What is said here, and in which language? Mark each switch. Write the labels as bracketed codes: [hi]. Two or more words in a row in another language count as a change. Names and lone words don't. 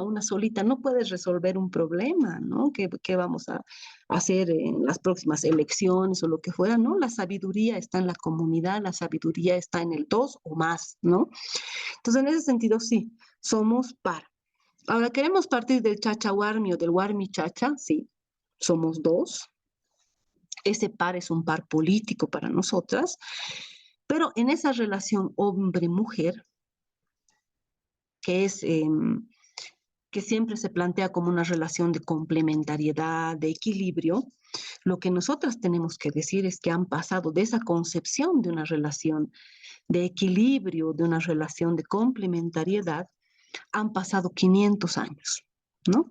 [es] Una solita no puedes resolver un problema, ¿no? ¿Qué vamos a hacer en las próximas elecciones o lo que fuera? ¿No? La sabiduría está en la comunidad, la sabiduría está en el dos o más, ¿no? Entonces, en ese sentido, sí, somos par. Ahora, ¿queremos partir del [ay] chacha warmi [es] o del [ay] warmi chacha? [es] Sí, somos dos. Ese par es un par político para nosotras, pero en esa relación hombre-mujer, que es que siempre se plantea como una relación de complementariedad, de equilibrio, lo que nosotras tenemos que decir es que han pasado de esa concepción de una relación de equilibrio, de una relación de complementariedad, han pasado 500 años, ¿no?